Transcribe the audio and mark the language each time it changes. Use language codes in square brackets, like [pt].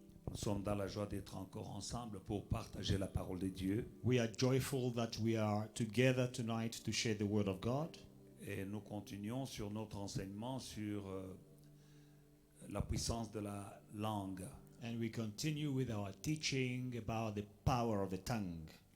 [fr] Nous sommes dans la joie d'être encore ensemble pour partager la parole de Dieu. [en] We are joyful that we are together tonight to share the word of God. [fr] Et nous continuons sur notre enseignement sur la puissance de la langue. [en] And we continue with our teaching about the power of the tongue.